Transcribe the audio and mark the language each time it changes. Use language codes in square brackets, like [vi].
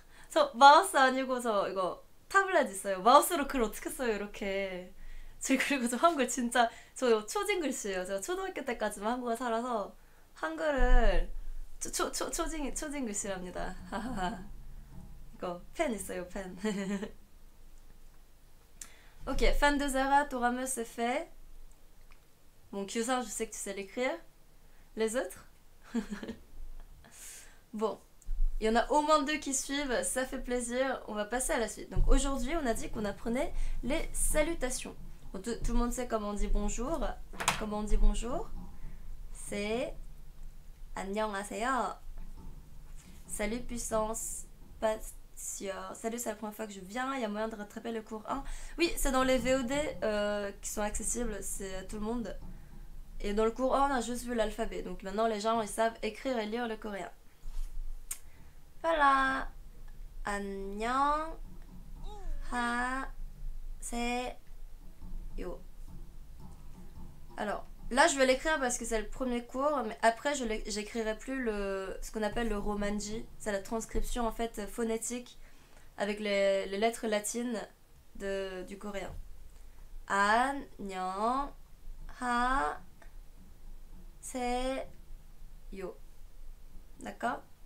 [ko] 저 마우스 아니고 저 이거 타블렛 있어요. 마우스로 글 어떻게 써요 이렇게. 저 그리고 저 한글 진짜 저 초진 글씨예요. 제가 초등학교 때까지만 한국에 살아서 한글을 초진 글씨랍니다. 이거 펜 있어요 펜. [fr] Ok, fan de Zara, Torame c'est fait. Bon, Kyusan, je sais que tu sais l'écrire. Les autres? Bon, il y en a au moins 2 qui suivent, ça fait plaisir. On va passer à la suite. Donc aujourd'hui, on a dit qu'on apprenait les salutations. Bon, tout le monde sait comment on dit bonjour. Comment on dit bonjour? C'est 안녕하세요. Salut puissance. Salut, c'est la première fois que je viens. Il y a moyen de rattraper le cours 1. Oui, c'est dans les VOD qui sont accessibles, c'est à tout le monde. Et dans le cours 1, on a juste vu l'alphabet. Donc maintenant, les gens, ils savent écrire et lire le coréen. Voilà. [ko] 안녕 하세요. Alors, [fr] Là, je vais l'écrire parce que c'est le premier cours, mais après, j'écrirai plus ce qu'on appelle le romanji. C'est la transcription en fait phonétique avec les lettres latines du coréen. [ko] 안녕 하세요. D'accord?